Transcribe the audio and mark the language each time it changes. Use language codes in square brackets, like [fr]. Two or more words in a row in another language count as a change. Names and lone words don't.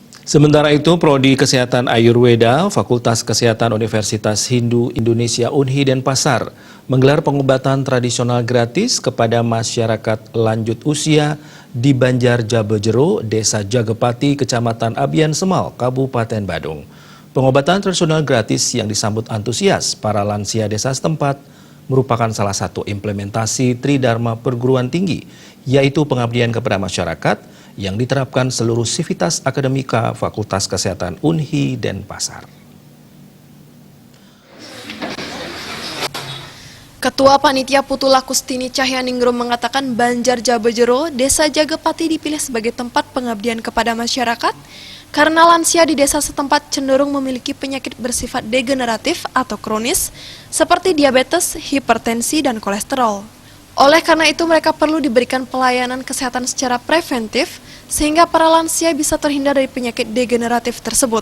[id] Sementara itu, Prodi Kesehatan Ayurweda, Fakultas Kesehatan Universitas Hindu Indonesia Unhi Denpasar menggelar pengobatan tradisional gratis kepada masyarakat lanjut usia di Banjar Jabejero, Desa Jagepati, Kecamatan Abian Semal, Kabupaten Badung. Pengobatan tradisional gratis yang disambut antusias para lansia desa setempat merupakan salah satu implementasi Tridharma Perguruan Tinggi, yaitu pengabdian kepada masyarakat yang diterapkan seluruh sivitas akademika Fakultas Kesehatan Unhi Denpasar. Ketua Panitia Putula Kustini Cahyaningrum mengatakan Banjar Jabejero, Desa Jagepati dipilih sebagai tempat pengabdian kepada masyarakat karena lansia di desa setempat cenderung memiliki penyakit bersifat degeneratif atau kronis seperti diabetes, hipertensi, dan kolesterol. Oleh karena itu mereka perlu diberikan pelayanan kesehatan secara preventif sehingga para lansia bisa terhindar dari penyakit degeneratif tersebut.